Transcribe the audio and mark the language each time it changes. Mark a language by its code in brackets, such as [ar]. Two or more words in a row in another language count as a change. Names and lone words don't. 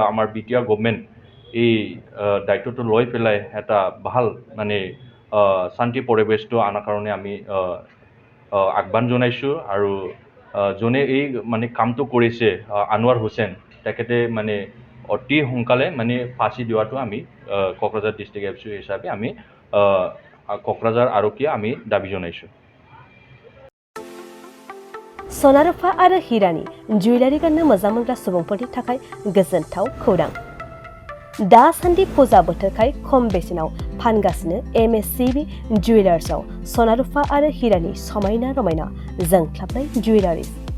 [as] আমাৰ BTR গভৰ্ণমেণ্ট এই দায়িত্বটো লৈ পেলাই এটা ভাল মানে শান্তি পৰিৱেশটো আনাৰ কাৰণে আমি আহ্বান জনাইছোঁ আৰু যোনে এই মানে কামটো কৰিছে আনোৱাৰ হুছেইন তেখেতে মানে অতি সোনকালে মানে ফাঁচি দিয়াটো আমি কোকৰাঝাৰ ডিষ্ট্ৰিক্ট ABSU হিচাপে আমি কোকৰাঝাৰ আৰক্ষীয়ে আমি দাবী জনাইছোঁ [brx] सना रुफा आरो हिरानि जुवेलारि गाननो मोजां मोनग्रा सुबुंफोरनि थाखाय गोजोनथाव खौरां दासान्दि फुजा बोथोरखाय खम बेसेनाव फानगासिनो MSCB जुवेलार्सआव सना रुफा आरो हिरानि समायना रमायना जोंख्लाबनाय जुवेलारिस